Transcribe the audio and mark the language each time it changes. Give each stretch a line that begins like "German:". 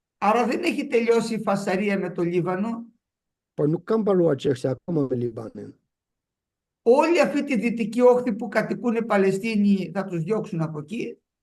Greek: Άρα δεν έχει τελειώσει η φασαρία με το Λίβανο.
Albanian: Por nuk kanë mbaruar çështja akoma me Libanin.
Greek: Όλη αυτή τη δυτική όχθη που κατοικούν οι Παλαιστίνοι θα τους διώξουν από εκεί.